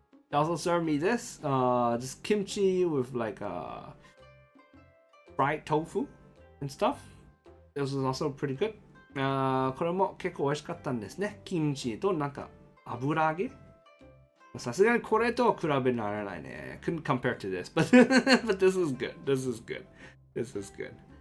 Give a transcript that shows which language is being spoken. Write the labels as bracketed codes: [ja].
[en] They also served me this, just kimchi with like fried tofu and stuff. This was also pretty good. [ja] これも結構美味しかったんですね。キムチとなんか油揚げ。さすがにこれとは比べられないね。 [en] Couldn't compare to this, but this is good. This is good. This is good.